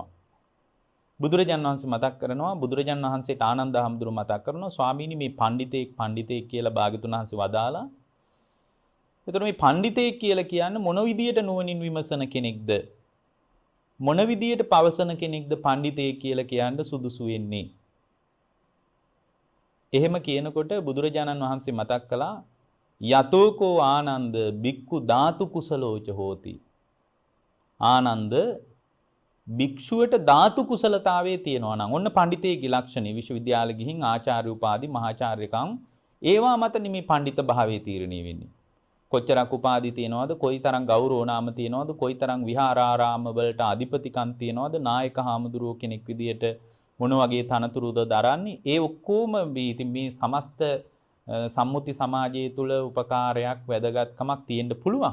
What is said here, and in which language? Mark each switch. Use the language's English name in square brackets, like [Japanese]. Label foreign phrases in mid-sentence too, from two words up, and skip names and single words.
[Sinhala] බුදුරජාණන් වහන්සේ මතක් කරනවා, බුදුරජාණන් වහන්සේට ආනන්ද හාමුදුරුවෝ මතක් කරනවා, ස්වාමීනි මේ පඬිතෙක් කියලා භාග්‍යතුන් වහන්සේ වදාලා. එතකොට මේ පඬිතෙක් කියලා කියන්නේ මොන විදියට නුවණින් විමසන කෙනෙක්ද? මොන විදියට පවසන කෙනෙක්ද පඬිතෙක් කියලා කියන්න සුදුසු වෙන්නේ? එහෙම කියනකොට බුදුරජාණන් වහන්සේ මතක් කළා [Pali] යතෝකෝ ආනන්ද බික්කු ධාතු කුසලෝච හෝති. [Sinhala] ආනන්ද භික්ෂුවට ධාතු කුසලතාවයේ තියෙනවා නම් ඔන්න පඬිතේගේ ලක්ෂණේ විශ්වවිද්‍යාල ගිහින් ආචාර්ය උපාධි මහාචාර්යකම් ඒවා මත නිමි පඬිත භාවයේ තීරණය වෙන්නේ. කොච්චරක් උපාධි තියනවද, කොයිතරම් ගෞරව නාම තියනවද, කොයිතරම් විහාරාරාම වලට අධිපතිකම් තියනවද, නායක හාමුදුරුවෝ කෙනෙක් විදියට මොන වගේ තනතුරුද දරන්නේ, ඒ ඔක්කොම ඉතින් මේ සමස්ත සම්මුති සමාජය තුළ උපකාරයක් වැදගත්කමක් තියෙන්න පුළුවන්.